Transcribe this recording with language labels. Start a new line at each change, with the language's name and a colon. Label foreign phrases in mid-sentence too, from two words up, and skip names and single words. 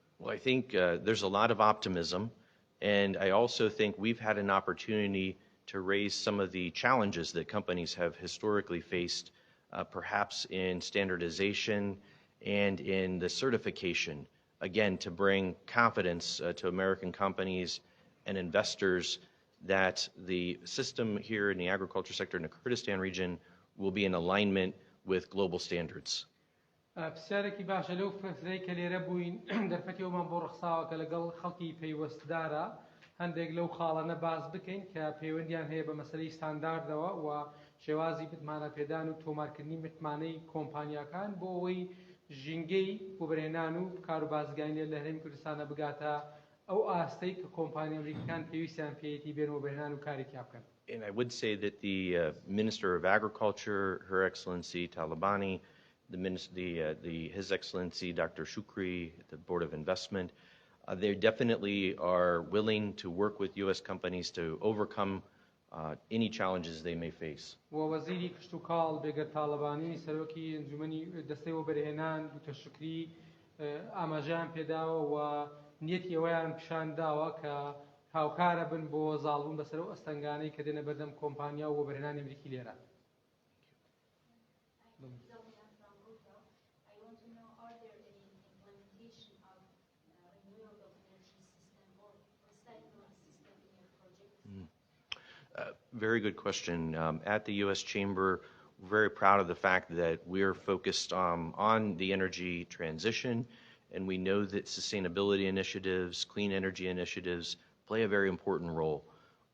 English: Well, I think there's a lot of optimism, and I also think we've had an opportunity to raise some of the challenges that companies have historically faced, perhaps in standardization and in the certification, again, to bring confidence to American companies and investors that the system here in the agriculture sector in the Kurdistan region will be in alignment with global standards.
Central Kurdish: پرسیارێکی باشە لەو فکرەی کە لێرە بووین دەرفەتی ئەومان بۆ ڕەخساوە کە لەگەڵ خەڵکی پەیوەستدارە هەندێک لەو خاڵانە باز بکەین کە پەیوەندیان هەیە بە مەسەلەی ستانداردەوە و شێوازی متمانە پێدان و تۆمارکردنی متمانەی کۆمپانیاکان بۆ ئەوەی ژینگەی وەبرهێنان و کار و بازرگانی لە هەرێمی کوردستانە بگاتە ئەو ئاستەی کە کۆمپانیا ئەمریکیەکان پێویستیان پێیەتی بێن وەبرهێنان و کارێکیان بکەن.
English: And I would say that the Minister of Agriculture, Her Excellency Talabani, His Excellency Dr. Shukri, the Board of Investment, they definitely are willing to work with U.S. companies to overcome any challenges they may face.
Central Kurdish: ووزيري كشتوكاڵ بێگەر تاڵەبانی سەرۆکی ئەنجومەنی دەستەی وەبەرهێنان دوتە شکری ئاماژەیان پێداوە و نیەتی ئەوەیان پیشانداوە کە هاوکارە بن بۆ زاڵبوون بەسەر ئەو ئەستەنگانەی کە دێنە بەردەم کۆمپانیا و وەبەرهێنانی ئەمریکی لێرە.
English: Very good question. At the U.S. Chamber, we're very proud of the fact that we're focused on the energy transition, and we know that sustainability initiatives, clean energy initiatives, play a very important role.